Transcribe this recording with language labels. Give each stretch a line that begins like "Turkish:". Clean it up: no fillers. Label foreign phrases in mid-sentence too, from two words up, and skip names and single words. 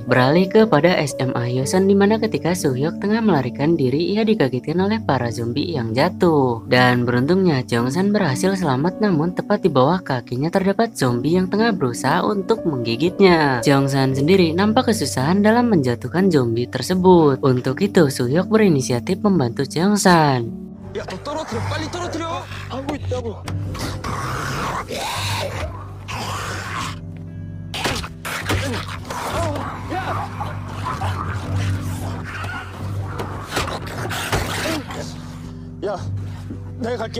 Indonesian: Beralih kepada SMA Hyosan di mana ketika Suhyuk tengah melarikan diri ia dikagetkan oleh para zombie yang jatuh. Dan beruntungnya Jongsan berhasil selamat namun tepat di bawah kakinya terdapat zombie yang tengah berusaha untuk menggigitnya. Jongsan sendiri nampak kesusahan dalam menjatuhkan zombie tersebut. Untuk itu Suhyuk berinisiatif membantu Jongsan.
Korean: 야, 더 떨어뜨려, 빨리 떨어뜨려. 하고 있다고. 야, 내가 갈게.